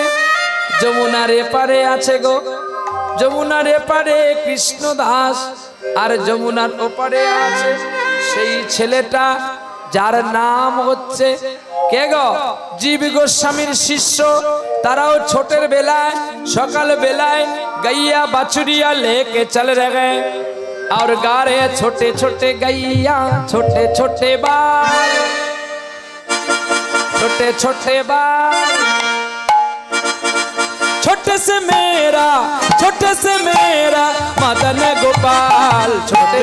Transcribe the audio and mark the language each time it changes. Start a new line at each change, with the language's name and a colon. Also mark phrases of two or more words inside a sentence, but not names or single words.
Bangla: যমুনার এপারে আছে গো, যমুনার এপারে কৃষ্ণ দাস, আর যমুনার ওপারে আছে সেই ছেলেটা যার নাম হচ্ছে কে গো? জীব গোস্বামীর শিষ্য। তারাও ছোটের বেলায় সকাল বেলায়
Hindi: गैया बछड़िया लेके चल रहे और गा रहे छोटे छोटे गैया छोटे छोटे बाल, छोटे छोटे बाल। छोटे से मेरा मदन गोपाल, छोटे